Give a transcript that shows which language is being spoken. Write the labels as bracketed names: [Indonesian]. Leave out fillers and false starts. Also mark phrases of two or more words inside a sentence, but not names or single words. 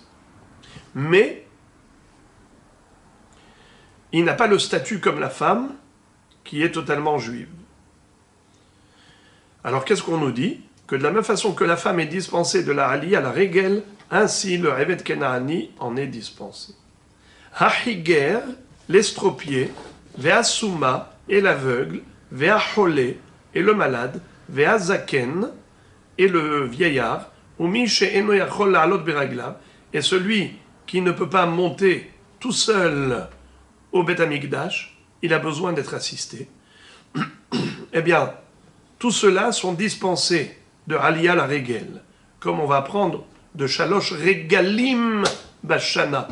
[French] Mais il n'a pas le statut comme la femme qui est totalement juive. Alors qu'est-ce qu'on nous dit? Que de la même façon que la femme est dispensée de la Ali à la régel, ainsi le [Hebrew] עבד כנעני [French] en est dispensé. Hahiger, l'estropié, Veasuma et l'aveugle, Veaholé et le malade, Veazaken et le vieillard, et celui qui ne peut pas monter tout seul au [Hebrew] בית המקדש, [French] il a besoin d'être assisté. Eh bien, tous ceux-là sont dispensés de [Hebrew] עלייה לרגל, [French] comme on va apprendre de [Hebrew] שלוש רגלים בשנה.